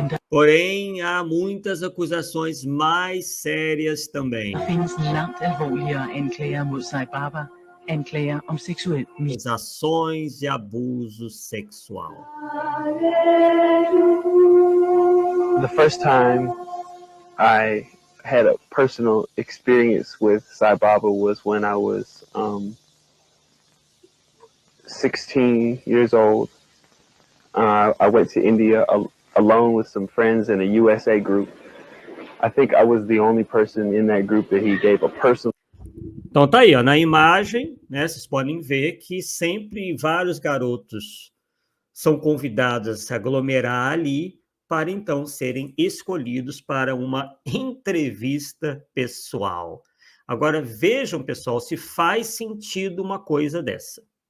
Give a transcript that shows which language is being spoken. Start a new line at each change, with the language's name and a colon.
Portuguese: Porém, há muitas acusações mais sérias também.
Danish: Der findes langt alvorligere anklager mod Sai Baba, anklager om seksuel misbrug.
Portuguese: Acusações de abuso sexual.
English: the first time I had a personal experience with Sai Baba was when I was 16 years old. I went to India alone with some friends in a USA group. I think I was the only person in that group that he gave a personal.
Portuguese: Então tá aí, ó, na imagem, né, vocês podem ver que sempre vários garotos são convidados a se aglomerar ali para então serem escolhidos para uma entrevista pessoal. Agora vejam, pessoal, se faz sentido uma coisa dessa.